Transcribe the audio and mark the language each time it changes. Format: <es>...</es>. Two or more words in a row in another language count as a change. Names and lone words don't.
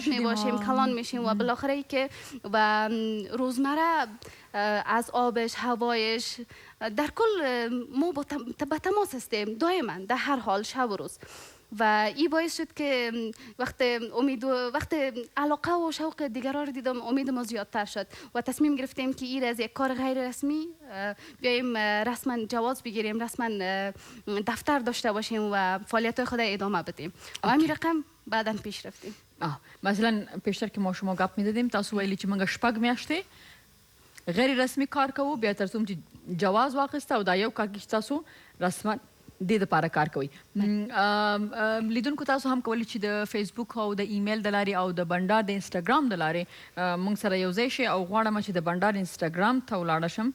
<fa>میباشیم، کلان میشیم و بالاخره که و روزمره از آبش، هوایش در کل ما به تماس هستیم دائما در هر حال شب و روز و این باعث شد که وقت علاقه و شوق دیگران رو دیدم امید ما زیادتر شد و تصمیم گرفتیم که این از یک کار غیر رسمی بیاییم رسما جواز بگیریم، رسما دفتر داشته باشیم و فعالیت خود ادامه بدیم و همین رقم بعدا پیش رفتیم. مثلا پیشتر که ما شما گپ می‌زدیم</fa> <ps>تاسو ویلي چې موږ شپږ میاشتې غیر رسمي کار کوو بیا تر څو چې جواز واخیسته او دا یو کال کې تاسو رسما د دې لپاره کار کوي. لیدونکو تاسو هم کولی چې د فیسبوک او د ایمیل د لارې او د بنډار د انسټاګرام د لارې موږ سره یوځای شئ او غواړم چې د بنډار انسټاګرام ته ولاړه شم.</ps>